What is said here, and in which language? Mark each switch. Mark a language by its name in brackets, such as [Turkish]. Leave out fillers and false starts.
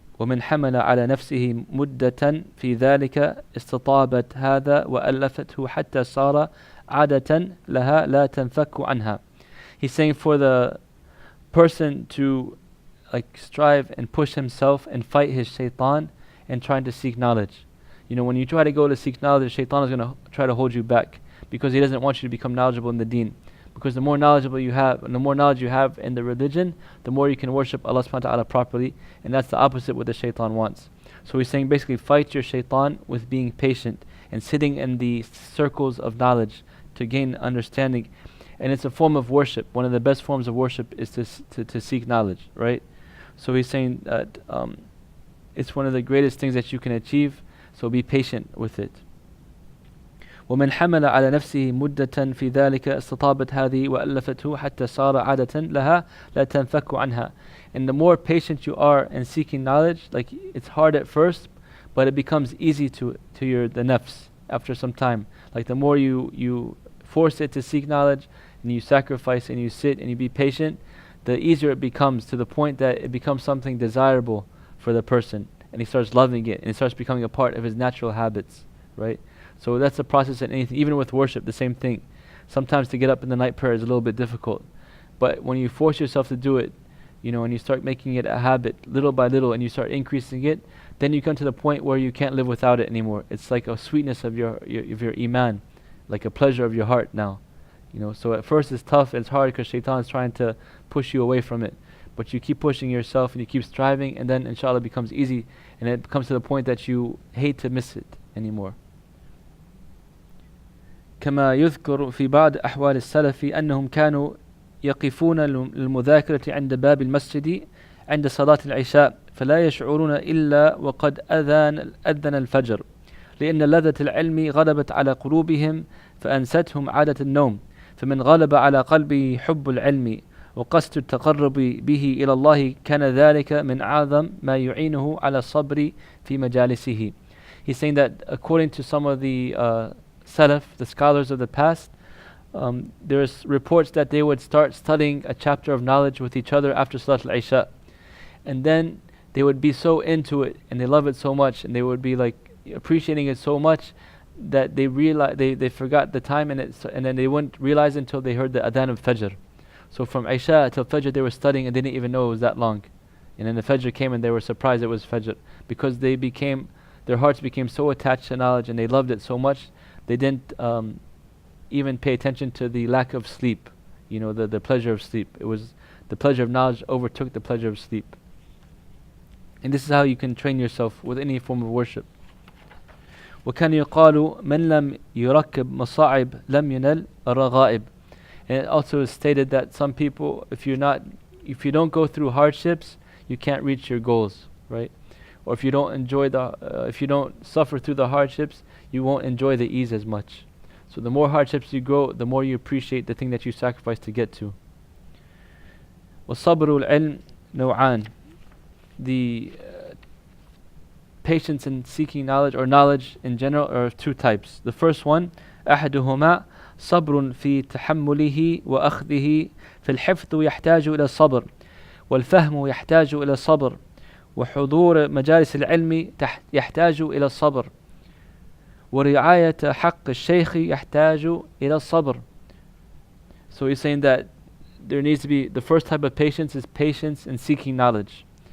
[Arabic] ومن حمل على نفسه مدة في ذلك استطابت هذا وألفته حتى صار عادة لها لا تنفك عنها. [English] He's saying for the person to strive and push himself and fight his shaytan and trying to seek knowledge. When you try to go to seek knowledge, shaytan is going to try to hold you back because he doesn't want you to become knowledgeable in the deen. Because the more knowledgeable you have, and the more knowledge you have in the religion, the more you can worship Allah subhanahu wa ta'ala properly, and that's the opposite what the shaitan wants. So he's saying basically fight your shaitan with being patient and sitting in the circles of knowledge to gain understanding. And it's a form of worship. One of the best forms of worship is to seek knowledge, right? So he's saying that it's one of the greatest things that you can achieve, so be patient with it. [Arabic] ومن حمل على نفسه مدة في ذلك استطابت هذه وألفته حتى صار عادة لها لا تنفك عنها. [English] And the more patient you are in seeking knowledge, it's hard at first, but it becomes easy to the nafs after some time. The more you force it to seek knowledge, and you sacrifice and you sit and you be patient, the easier it becomes, to the point that it becomes something desirable for the person, and he starts loving it, and it starts becoming a part of his natural habits, right? So that's the process in anything, even with worship, the same thing. Sometimes to get up in the night prayer is a little bit difficult, but when you force yourself to do it, and you start making it a habit little by little, and you start increasing it, then you come to the point where you can't live without it anymore. It's like a sweetness of your iman, like a pleasure of your heart now. So at first it's tough, it's hard because shaitan is trying to push you away from it. But you keep pushing yourself and you keep striving, and then inshallah it becomes easy, and it comes to the point that you hate to miss it anymore. [Arabic] كما يذكر في بعض أحوال السلف أنهم كانوا يقفون للمذاكرة عند باب المسجد عند صلاة العشاء فلا يشعرون إلا وقد أذن الفجر، لأن لذة العلم غلبت على قلوبهم فأنستهم عادة النوم. فمن غلب على قلبه حب العلم وقصد التقرب به إلى الله كان ذلك من أعظم ما يعينه على الصبر في مجالسه. [English] He's saying that according to some of the Salaf, the scholars of the past, there's reports that they would start studying a chapter of knowledge with each other after Salat al-Isha, and then they would be so into it and they love it so much, and they would be appreciating it so much that they realize they forgot the time, and then they wouldn't realize until they heard the adhan of Fajr. So from Isha till Fajr they were studying and they didn't even know it was that long, and then the Fajr came and they were surprised it was Fajr, because their hearts became so attached to knowledge and they loved it so much they didn't even pay attention to the lack of sleep, the pleasure of sleep. It was the pleasure of knowledge overtook the pleasure of sleep. And this is how you can train yourself with any form of worship. [Arabic] وكان يقال من لم يركب مصاعب لم ينل الرغائب. [English] And it also is stated that some people, if you don't go through hardships, you can't reach your goals, right? Or if you don't suffer through the hardships, you won't enjoy the ease as much. So the more hardships you go, the more you appreciate the thing that you sacrifice to get to. [Arabic] وَصَبْرُ الْعِلْمِ نوعان. [English] The patience in seeking knowledge, or knowledge in general, are of two types. The first one, [Arabic] أحدهما صبر في تحمله وأخذه. فالحفظ يحتاج إلى الصبر والفهم يحتاج إلى الصبر وحضور مجالس العلم يحتاج إلى الصبر ورعاية حق الشيخ يحتاج إلى الصبر. [English] So he's saying that there needs to be, the first type of patience is patience in seeking knowledge.